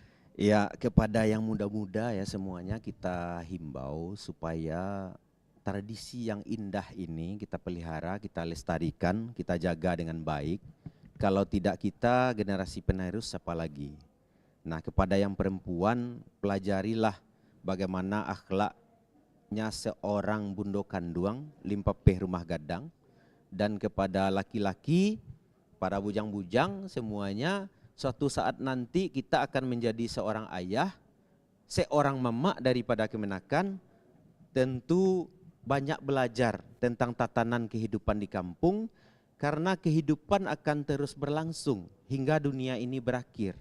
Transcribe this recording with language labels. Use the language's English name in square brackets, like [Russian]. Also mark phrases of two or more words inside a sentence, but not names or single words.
[Indonesian] Ya, kepada yang muda-muda ya semuanya kita himbau supaya tradisi yang indah ini kita pelihara, kita lestarikan, kita jaga dengan baik. Kalau tidak kita, generasi penerus siapa lagi? Nah, kepada yang perempuan, pelajarilah bagaimana akhlaknya seorang [Minangkabau] bundo kanduang, limpapeh rumah gadang. [Indonesian] Dan kepada laki-laki, para bujang-bujang semuanya, suatu saat nanti kita akan menjadi seorang ayah, seorang mama daripada kemenakan, tentu banyak belajar tentang tatanan kehidupan di kampung, karena kehidupan akan terus berlangsung hingga dunia ini berakhir.